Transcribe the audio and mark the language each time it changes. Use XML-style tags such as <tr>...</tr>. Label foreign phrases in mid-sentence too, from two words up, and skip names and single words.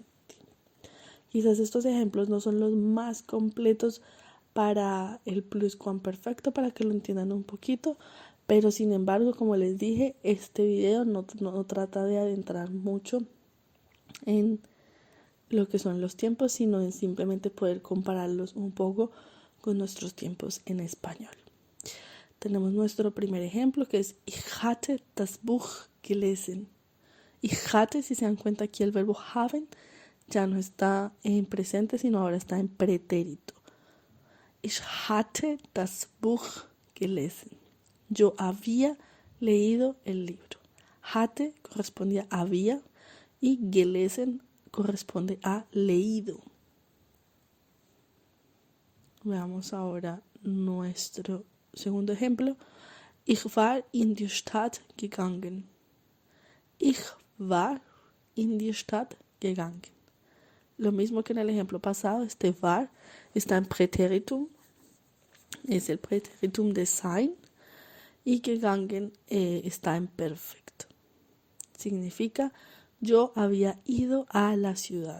<es>Quizás estos ejemplos no son los más completos para el pluscuamperfecto, para que lo entiendan un poquito, pero sin embargo, como les dije, este video no trata de adentrar mucho en lo que son los tiempos, sino en simplemente poder compararlos un poco con nuestros tiempos en español. Tenemos nuestro primer ejemplo, que es</es> <de>Ich hatte das Buch gelesen. Ich hatte,</de> <es>si se dan cuenta aquí el verbo haben ya no está en presente, sino ahora está en pretérito.</es> <de>Ich hatte das Buch gelesen.</de> <es>Yo había leído el libro. Hatte corresponde a había y gelesen corresponde a leído. Veamos ahora nuestro segundo ejemplo.</es> <de>Ich war in die Stadt gegangen. Ich war in die Stadt gegangen.</de> <es>Lo mismo que en el ejemplo pasado, este war está en pretéritum, es el pretéritum de sein, y gegangen está en perfecto. Significa yo había ido a la ciudad.</es>